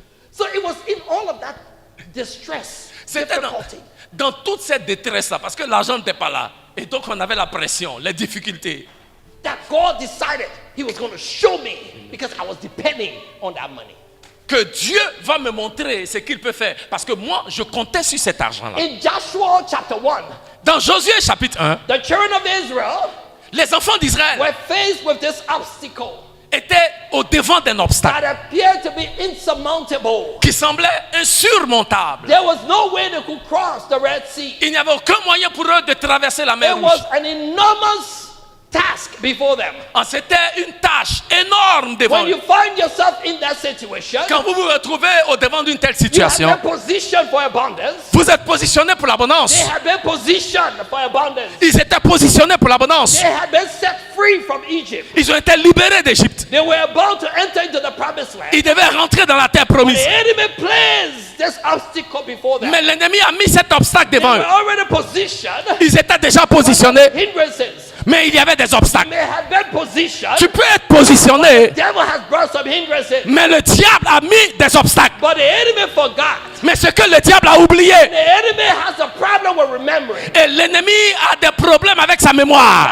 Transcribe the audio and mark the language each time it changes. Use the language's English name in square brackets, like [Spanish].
[English] So it was in all of that distress, [French] C'était [English] difficulty, [French] dans toute cette détresse-là, parce que l'argent n'était pas là. Et donc on avait la pression, les difficultés. [English] that God decided He was going to show me because I was depending on that money. [French] Que Dieu va me montrer ce qu'il peut faire. Parce que moi, je comptais sur cet argent-là. [English] In Joshua chapter 1, [French] Dans Josué chapitre 1, [English] the children of Israel [French] les enfants d'Israël [English] were faced with this obstacle [French] étaient au devant d'un obstacle [English] that appeared to be insurmountable. [French] qui semblait insurmontable. [English] There was no way they could cross the Red Sea. [French] Il n'y avait aucun moyen pour eux de traverser la mer [English] It [French] Rouge. [English] was an enormous task before them. [French] C'était une tâche énorme devant [English] When [French] eux. [English] you find yourself in that situation, [French] Quand vous vous retrouvez au devant d'une telle [English] you have [French] situation, [English] been positioned for abundance. [French] vous êtes positionné pour l'abondance. [English] They have been positioned for abundance. [French] Ils étaient positionnés pour l'abondance. [English] They had been set free from Egypt. [French] Ils ont été libérés d'Égypte. [English] They were about to enter into the promised land. [French] Ils devaient rentrer dans la terre [English] The [French] promise. [English] enemy placed this obstacle before them. [French] Mais l'ennemi a mis cet obstacle [English] They [French] devant [English] were [French] eux. [English] already positioned. [French] Ils étaient déjà positionnés, [English] Hindrances. [French] mais il y avait des obstacles. [English] They had been positioned. [French] Tu peux être positionné, [English] The devil has brought some hindrances. [French] mais le diable a mis des obstacles. [English] But the enemy forgot. [French] Mais ce que le diable a oublié, [English] The enemy has a problem with remembering. [French] et l'ennemi a des problèmes avec sa mémoire.